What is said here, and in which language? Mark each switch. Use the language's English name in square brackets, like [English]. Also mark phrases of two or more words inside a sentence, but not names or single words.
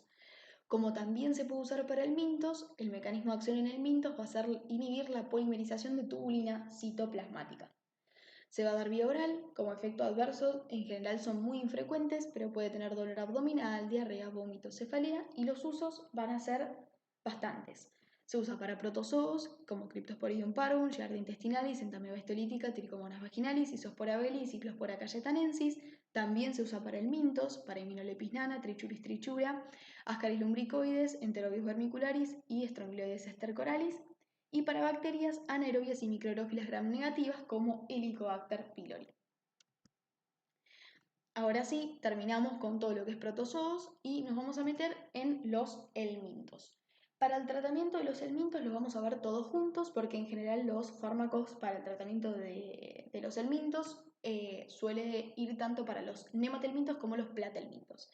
[Spanish] Como también se puede usar para el mintos, el mecanismo de acción en el mintos va a ser inhibir la polimerización de tubulina citoplasmática. Se va a dar vía oral, como efecto adverso en general son muy infrecuentes, pero puede tener dolor abdominal, diarrea, vómito, cefalea y los usos van a ser bastantes. Se usa para protozoos como Cryptosporidium parvum, Giardia intestinalis, Entamoeba histolítica, Trichomonas vaginalis, Isospora belli y Cyclospora cayetanensis. También se usa para el mintos, para Immunolepis nana, Trichuris trichura, Ascaris lumbricoides, Enterobius vermicularis y Strongyloides estercoralis. Y para bacterias anaerobias y microrófilas gram negativas como Helicobacter pylori. Ahora sí, terminamos con todo lo que es protozoos y nos vamos a meter en los helmintos. Para el tratamiento de los helmintos los vamos a ver todos juntos porque en general los fármacos para el tratamiento de los helmintos suele ir tanto para los nematelmintos como los platelmintos.